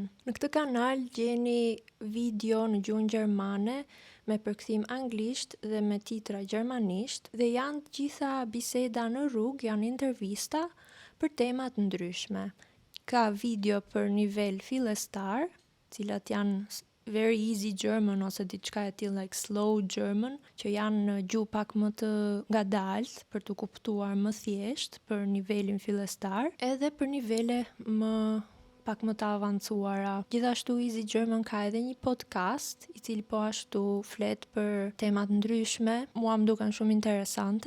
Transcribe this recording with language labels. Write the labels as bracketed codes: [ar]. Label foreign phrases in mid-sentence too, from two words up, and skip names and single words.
[sq] Në këtë kanal gjeni video në gjuhën gjermane me përkthim anglisht dhe me titra gjermanisht dhe janë të gjitha biseda në rrugë, janë intervista për tema të ndryshme. Ka video për nivel fillestar, cilat janë [en] very easy German [sq] ose diçka e tillë [en] like slow German, [sq] që janë në gjuhë pak më të ngadalt për të kuptuar më thjesht për nivelin fillestar, edhe për nivele pak më të avancuara. Gjithashtu Easy German ka edhe një podcast i cili po ashtu flet për temat ndryshme, mua më duken shumë interesante.